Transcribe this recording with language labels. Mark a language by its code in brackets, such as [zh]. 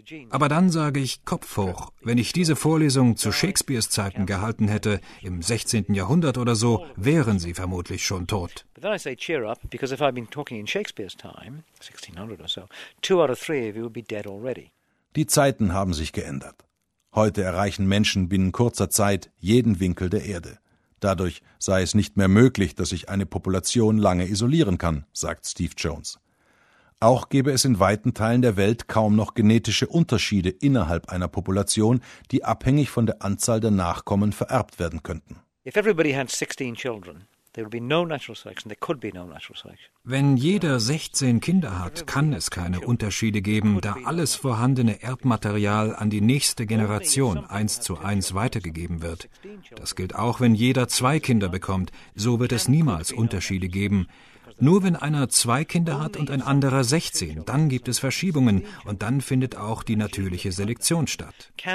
[de] Aber dann sage ich Kopf hoch, wenn ich diese Vorlesung zu Shakespeares Zeiten gehalten hätte, im 16. Jahrhundert oder so, wären sie vermutlich schon tot. [en] But then I say cheer up, because if I've been talking in Shakespeare's time, 1600 or so, two out of three of you would be dead already. [de] Die Zeiten haben sich geändert. Heute erreichen Menschen binnen kurzer Zeit jeden Winkel der Erde. Dadurch sei es nicht mehr möglich, dass sich eine Population lange isolieren kann, sagt Steve Jones. Auch gäbe es in weiten Teilen der Welt kaum noch genetische Unterschiede innerhalb einer Population, die abhängig von der Anzahl der Nachkommen vererbt werden könnten. [en] If everybody had 16 children, there would be no natural selection. There could be no natural selection. [de] Wenn jeder 16 Kinder hat, kann es keine Unterschiede geben, da alles vorhandene Erbmaterial an die nächste Generation 1:1 weitergegeben wird. Das gilt auch, wenn jeder 2 Kinder bekommt. So wird es niemals Unterschiede geben. Nur wenn einer 2 Kinder hat und ein anderer 16, dann gibt es Verschiebungen und dann findet auch die natürliche Selektion statt.